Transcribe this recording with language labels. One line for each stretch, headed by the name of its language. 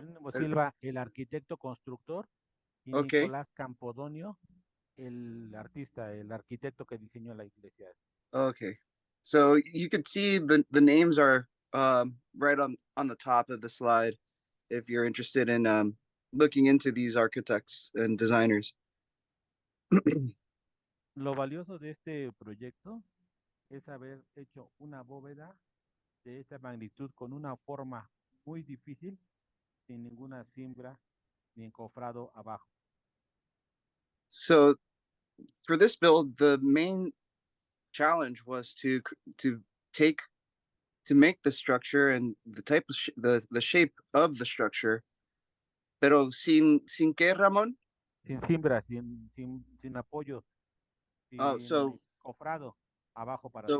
Spanish: Jerónimo Silva, el arquitecto constructor. y Okay. Nicolás Campodonio, el artista, el arquitecto que diseñó la iglesia. Okay.
English: So you could see the names are right on the top of the slide if you're interested in looking into these architects and designers.
Spanish: Lo valioso de este proyecto es haber hecho una bóveda de esta magnitud con una forma muy difícil, sin ninguna cimbra ni encofrado abajo.
English: So for this build, the main challenge was to take to make the structure and the type of the shape of the structure,
Spanish: pero sin qué, Ramon? Sin cimbra, sin apoyo, Oh, sin encofrado abajo para su